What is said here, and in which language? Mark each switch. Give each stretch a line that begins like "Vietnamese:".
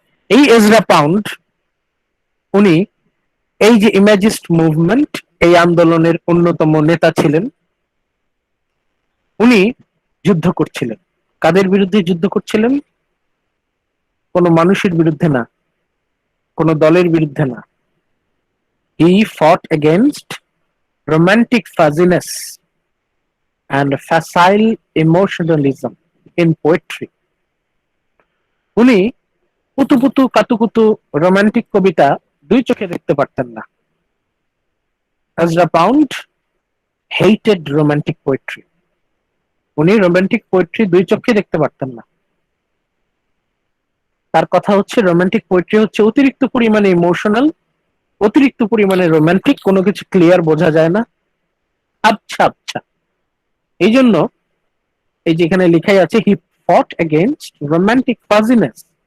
Bangla: এই Ezra pound, উনি এই যে ইমেজিস্ট মুভমেন্ট, এই আন্দোলনের অন্যতম নেতা ছিলেন। উনি যুদ্ধ করছিলেন। কাদের বিরুদ্ধে যুদ্ধ করছিলেন? কোনো মানুষের বিরুদ্ধে না, কোনো দলের বিরুদ্ধে না।
English: He fought against romantic fuzziness and facile emotionalism in poetry.
Bangla: উনি পুতু কাতুকুতু রোমান্টিক কবিতা দুই চোখে দেখতে পারতেন না।
English: Ezra Pound hated romantic poetry.
Bangla: উনি রোমান্টিক পোয়েট্রি দুই চোখে দেখতে পারতেন না। তার কথা হচ্ছে রোমান্টিক পোয়েট্রি হচ্ছে অতিরিক্ত পরিমাণে ইমোশনাল, অতিরিক্ত পরিমাণে রোমান্টিক, কোনো কিছু ক্লিয়ার বোঝা যায় না, আচ্ছা আচ্ছা। এই জন্য এই যেখানে লেখাই আছে
English: He fought against romantic fuzziness.